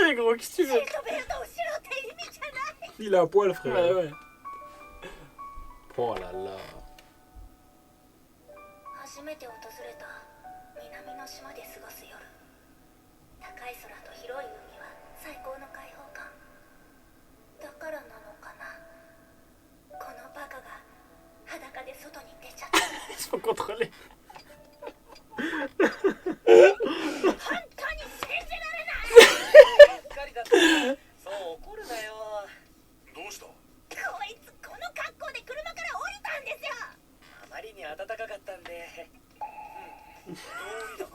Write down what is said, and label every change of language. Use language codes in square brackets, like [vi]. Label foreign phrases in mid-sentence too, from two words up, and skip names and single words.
[fr] bon, qu'est-ce que tu [ja] シ [fr] veux? [ja] ートベルトをしろって意味じゃない。 [fr] Il a un poil, frère. Ouais, ouais. Oh là là. [ja] 初めて訪れた南の島で過ごす夜。高い空と広い海は最高の開放感。だからなのかな。このバカが裸で外に出ちゃった。 [fr] Ils sont contrôlés. [ja] 本当に信じられない。ガリだってそう怒るなよ。どうした？こいつこの格好で車から降りたんですよ。あまりに暖かかったんで。どうりだか。